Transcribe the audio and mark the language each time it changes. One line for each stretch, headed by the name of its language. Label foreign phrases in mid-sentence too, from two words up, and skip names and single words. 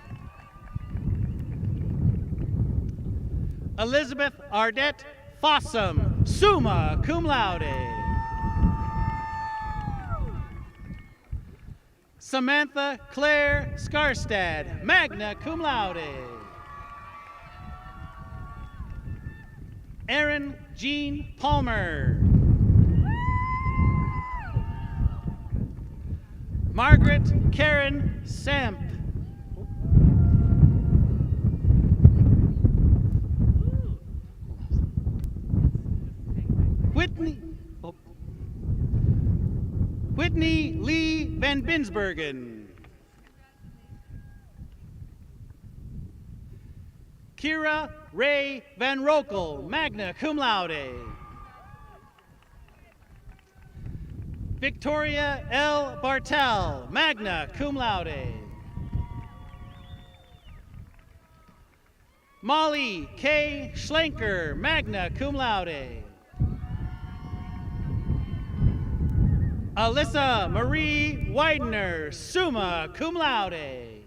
English: Elizabeth Ardette Fossum,
Latin: summa cum laude.
English: Samantha Claire Skarstad,
Latin: magna cum laude.
English: Erin Jean Palmer. Margaret Karen Samp. Whitney Lee Van Binsbergen. Kira Ray Van Rokel,
Latin: magna cum laude.
English: Victoria L. Bartel,
Latin: magna cum laude.
English: Molly K. Schlenker,
Latin: magna cum laude.
English: Alyssa Marie Widener,
Latin: summa cum laude.